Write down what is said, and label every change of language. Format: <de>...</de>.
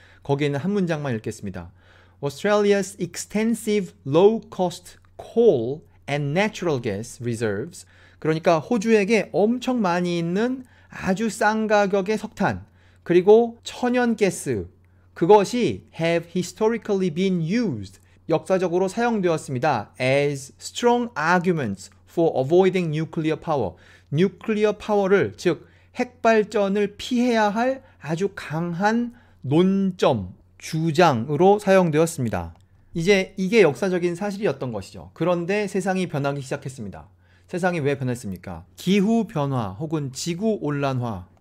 <ko>거기에 있는 한 문장만 읽겠습니다.</ko> <en>Australia's extensive low-cost coal and natural gas reserves</en> <ko>그러니까 호주에게 엄청 많이 있는 아주 싼 가격의 석탄 그리고 천연가스 그것이</ko> <en>have historically been used</en> <ko>역사적으로 사용되었습니다.</ko> <en>as strong arguments for avoiding nuclear power.</en> <ko>nuclear power를 즉 핵발전을 피해야 할 아주 강한 논점, 주장으로 사용되었습니다. 이제 이게 역사적인 사실이었던 것이죠. 그런데 세상이 변하기 시작했습니다. 세상이 왜 변했습니까? 기후 변화 혹은 지구 온난화.</ko>